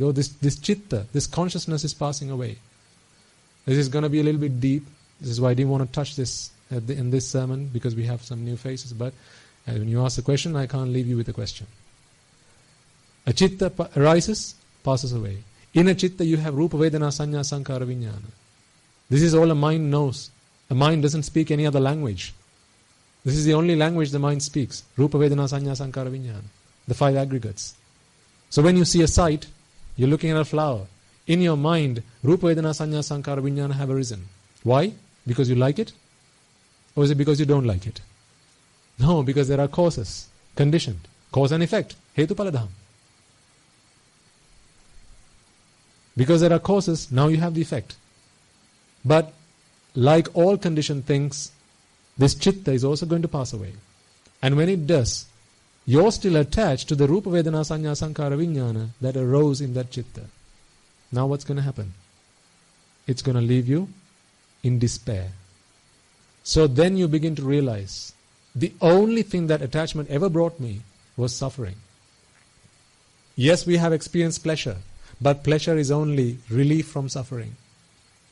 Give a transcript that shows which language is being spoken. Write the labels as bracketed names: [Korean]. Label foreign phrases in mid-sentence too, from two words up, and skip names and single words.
[English] Though this chitta, this consciousness is passing away. This is going to be a little bit deep. This is why I didn't want to touch this in this sermon, because we have some new faces. But when you ask a question, I can't leave you with a question. A chitta arises, passes away. In a chitta you have [Pali] rupa, vedana, sanya, sankhara, vijnana. [English] This is all a mind knows. A mind doesn't speak any other language. This is the only language the mind speaks. [Pali] Rupa, vedana, sanya, sankhara, vijnana. [English] The 5 aggregates. So when you see a sight, you're looking at a flower. In your mind, [Pali] rupa, vedana, sanya, sankhara, vijnana [English] have arisen. Why? Because you like it? Or is it because you don't like it? No, because there are causes, conditioned. Cause and effect. Hetupaladham. Because there are causes, now you have the effect. But like all conditioned things, this chitta is also going to pass away. And when it does, you're still attached to the [Pali] rupa, vedana, sanya, sankhara, vijnana [English] that arose in that chitta. Now what's going to happen? It's going to leave you in despair. So then you begin to realize the only thing that attachment ever brought me was suffering. Yes, we have experienced pleasure, but pleasure is only relief from suffering.